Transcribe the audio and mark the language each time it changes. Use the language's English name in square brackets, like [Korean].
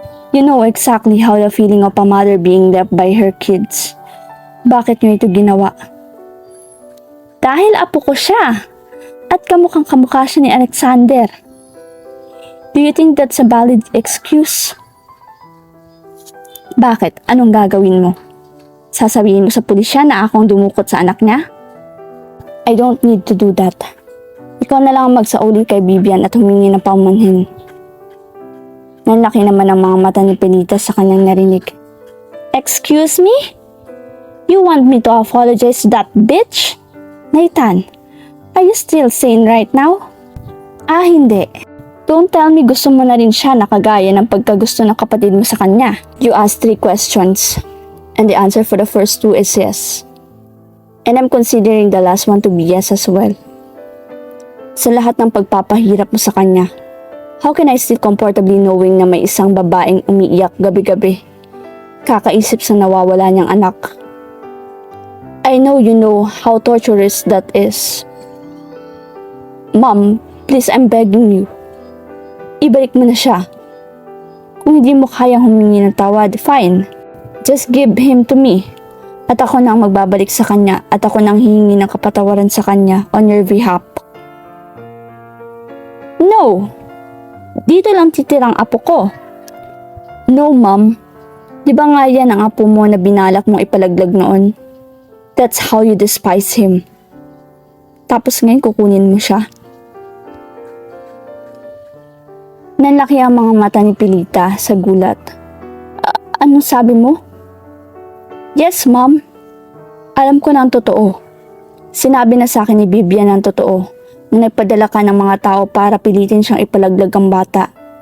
[English] You know exactly how the feeling of a mother being left by her kids. [Filipino] Bakit niyo ito ginawa?" "Dahil apo ko siya at kamukhang kamukha siya ni Alexander." [English] "Do you think that's a valid excuse?" [Filipino] "Bakit? Anong gagawin mo? Sasabihin mo sa pulisya na ako ang dumukot sa anak niya?" [English] "I don't need to do that. [Filipino] Ikaw na lang magsauli kay Vivian at humingi ng paumanhin." Nanlaki naman ang mga mata ni Pelita sa kanyang narinig. [English] "Excuse me? You want me to apologize to that bitch? Nathan, are you still sane right now?" [Filipino] Hindi. [English] Don't tell me [Filipino] gusto mo na rin siya na kagaya ng pagkagusto ng kapatid mo sa kanya." [English] You asked 3 questions, and the answer for the first 2 is yes. And I'm considering the last one to be yes as well. [Filipino] Sa lahat ng pagpapahirap mo sa kanya, [English] How can I sleep comfortably knowing [Filipino] na may isang babaeng umiiyak gabi-gabi? Kakaisip sa nawawala niyang anak. [English] I know you know how torturous that is. Mom, please, I'm begging you. [Filipino] Ibalik mo na siya. Kung hindi mo kayang humingi ng tawad, fine. [English] Just give him to me. [Filipino] At ako nang magbabalik sa kanya at ako nang hihingi ng kapatawaran sa kanya [English] on your behalf. [Filipino] No! Dito lang titirang apo ko. No, Mom. Di ba nga yan ang apo mo na binalak mong ipalaglag noon? [English] That's how you despise him. [Filipino] Tapos ngayon kukunin mo siya. Nanlaki ang mga mata ni Pilita sa gulat. Anong sabi mo? [English] Yes, Mom. [Filipino] Alam ko na ang totoo. Sinabi na sa akin ni Vivian ang totoo na nagpadala ka ng mga tao para pilitin siyang ipalaglag ang bata.